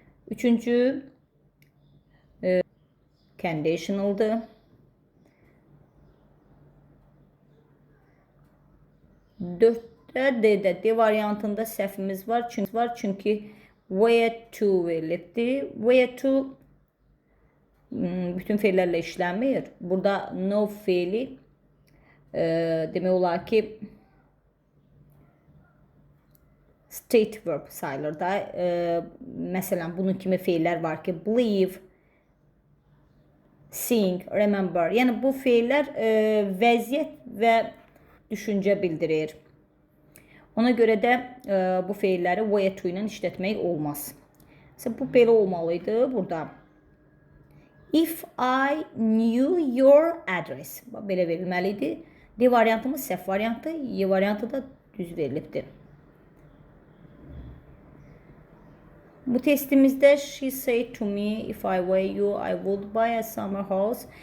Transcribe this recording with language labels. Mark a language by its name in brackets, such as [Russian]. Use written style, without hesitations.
[Azerbaijani] Üçüncü conditionaldır. 4-də D'də D variantında səhvimiz var. Çünki where to verilibdir. Where to bütün feillərlə işlənmir. Burada no feili demək olar ki state verb sayılır da. Məsələn, bunun kimi feillər var ki, believe, sing, remember. Yəni, bu feillər vəziyyət və düşüncə bildirir. Ona görə də bu feilləri where to ilə işlətmək olmaz. Məsələn, bu belə olmalıydı burada. [English] If I knew your address. [Azerbaijani] Belə verilməliydi. D variantımız səhv variantı, Y variantı da düz verilibdir. Bu testimizdə [English] she said to me if I were you I would buy a summer house.